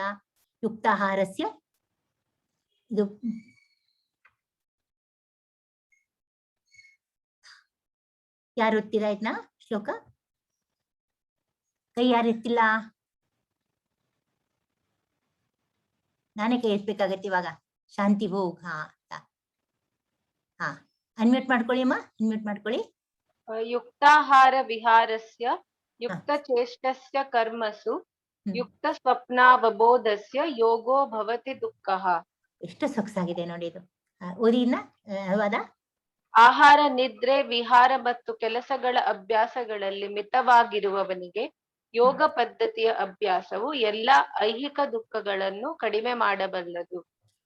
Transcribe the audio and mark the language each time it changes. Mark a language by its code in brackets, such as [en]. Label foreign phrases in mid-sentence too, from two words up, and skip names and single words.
[kn] ಯುಕ್ತಾಹಾರಸ್ಯ, ಇದು ಯಾರು ಓದ್ತೀರಾ ಇದನ್ನ ಶ್ಲೋಕ? ಕೈ ಯಾರು ಎತ್ತಿಲ್ಲ? ನಾನೇ ಕೈ ಎತ್ಬೇಕಾಗತ್ತೆ ಇವಾಗ. ಶಾಂತಿ ಭೋಗ್. ಹಾ ಅನ್ಮ್ಯೂಟ್ ಮಾಡ್ಕೊಳ್ಳಿ ಅಮ್ಮ, ಅನ್ಮ್ಯೂಟ್ ಮಾಡ್ಕೊಳ್ಳಿ. [sa] ಯುಕ್ತಾಹಾರ ವಿಹಾರಸ್ಯ ಯುಕ್ತ ಚೇಷ್ಟಸ್ಯ ಕರ್ಮಸು ಯುಕ್ತ ಸ್ವಪ್ನಾವಬೋಧಸ್ಯ ಯೋಗೋ ಭವತಿ ದುಃಖಃ. [kn] ಎಷ್ಟು ಸೊಗಸಾಗಿದೆ ನೋಡಿ ಇದು. ಓದಿನ ಅನುವಾದ. ಆಹಾರ, ನಿದ್ರೆ, ವಿಹಾರ ಮತ್ತು ಕೆಲಸಗಳ ಅಭ್ಯಾಸಗಳಲ್ಲಿ ಮಿತವಾಗಿರುವವನಿಗೆ ಯೋಗ ಪದ್ಧತಿಯ ಅಭ್ಯಾಸವು ಎಲ್ಲಾ ಐಹಿಕ ದುಃಖಗಳನ್ನು ಕಡಿಮೆ ಮಾಡಬಲ್ಲದು.